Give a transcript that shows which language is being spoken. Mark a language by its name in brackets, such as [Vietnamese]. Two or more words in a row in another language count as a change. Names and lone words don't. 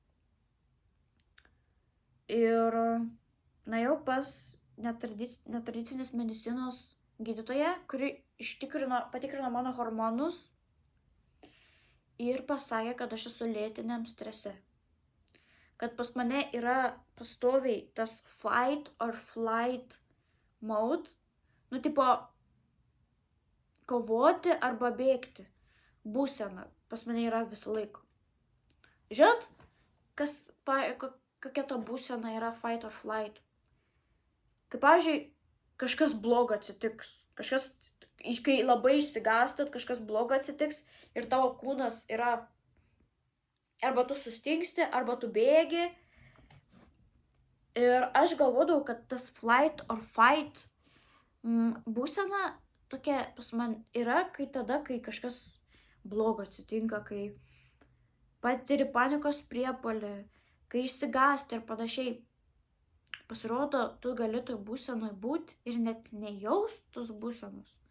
[Lithuanian] Ir nuėjau pas netradicinės medicinos gydytoją, kuri patikrino mano hormonus ir pasakė, kad aš esu lėtiniam strese. Kad pas mane yra pastoviai tas [English] fight or flight mode, [Lithuanian] tipo kovoti arba bėgti būsena pas mane yra visą laiką. Žinot, kokia ta būsena yra [English] fight or flight? [Lithuanian] Kaip, pavyzdžiui, kažkas blogo atsitiks. Kai labai išsigąstat, kažkas blogo atsitiks ir tavo kūnas yra arba tu sustingsti, arba tu bėgi. Ir aš galvodavau, kad tas [English] flight or fight [Lithuanian] būsena tokia pas man yra, kai kažkas blogo atsitinka, kai patiri panikos priepuolį, kai išsigąsti ir panašiai. Pasirodo, tu gali toj būsenoj būti ir net nejaust tos būsenos.